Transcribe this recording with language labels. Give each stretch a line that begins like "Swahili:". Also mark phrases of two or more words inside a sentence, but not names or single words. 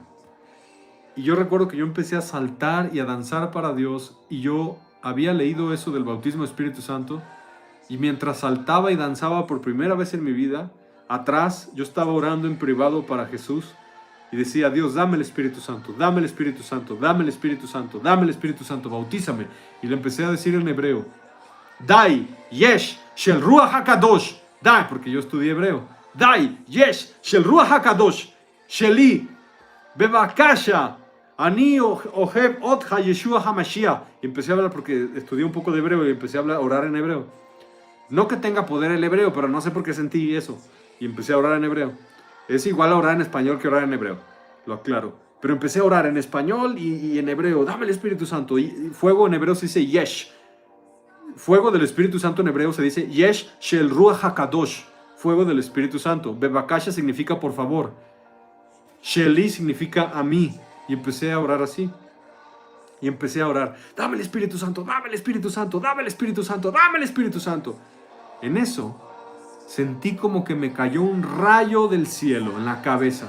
Spanish: Y yo recuerdo que yo empecé a saltar y a danzar para Dios, y yo había leído eso del bautismo del Espíritu Santo, y mientras saltaba y danzaba por primera vez en mi vida, atrás yo estaba orando en privado para Jesús, y decía: Dios, dame el Espíritu Santo, dame el Espíritu Santo, dame el Espíritu Santo, dame el Espíritu Santo, bautízame. Y le empecé a decir en hebreo: Dai,
Hebrew: אש, של רוח הקודש.
Spanish: Dai, porque yo estudié hebreo. Dai,
Hebrew: אש, של רוח הקודש. שלי, בבקשה, אני אוהב אותך ישוע המשיח.
Spanish: Y empecé a hablar porque estudié un poco de hebreo y empecé a orar en hebreo. No que tenga poder el hebreo, pero no sé por qué sentí eso. Y empecé a orar en hebreo. Es igual a orar en español que orar en hebreo, lo aclaro. Pero empecé a orar en español y en hebreo. Dame el Espíritu Santo. Y fuego en hebreo se dice yesh. Fuego del Espíritu Santo en hebreo se dice
Hebrew: אש של רוח הקודש.
Spanish: Fuego del Espíritu Santo. Bebakasha significa por favor. Sheli significa a mí. Y empecé a orar así. Y empecé a orar: dame el Espíritu Santo, dame el Espíritu Santo, dame el Espíritu Santo, dame el Espíritu Santo. En eso sentí como que me cayó un rayo del cielo en la cabeza.